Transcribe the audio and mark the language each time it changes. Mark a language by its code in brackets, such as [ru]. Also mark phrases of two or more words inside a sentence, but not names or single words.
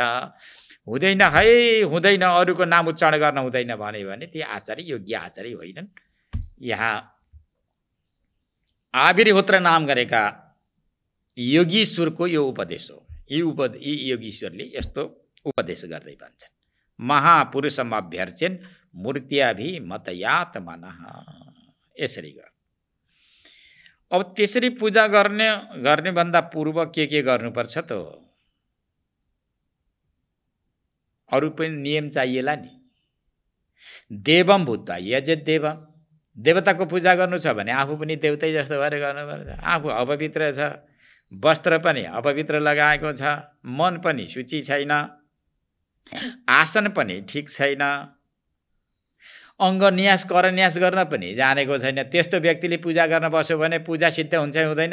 [ne] हुँदैन है, हुँदैन, अरूको नाम उच्चारण गर्न हुँदैन भने ती आचार्य योग्य आचार्य होइनन्। यहाँ आविर्होत्र नाम गरेका योगीश्वरको यो उपदेश हो। यी योगीश्वरले यस्तो उपदेश गर्दै भन्छन्, [sa] महापुरुषम अभ्यर्चन मूर्त्याभिमतयात मनः। [ne] यसरी गर। अब त्यसरी पूजा गर्ने भन्दा पूर्व के गर्नुपर्छ त? अरू पनि नियम चाहिएला नि। [sa] देवम भूत्वा यजत देवम, [ne] देवताको पूजा गर्नु छ भने आफू पनि देवतै जस्तो भएर गर्नुपर्छ। आफू अपवित्र छ, वस्त्र पनि अपवित्र लगाएको छ, मन पनि शुचि छैन, आसन पनि ठिक छैन, अङ्गन्यास करन्यास गर्न पनि जानेको छैन, त्यस्तो व्यक्तिले पूजा गर्न बस्यो भने पूजा सिद्ध हुन्छ हुँदैन?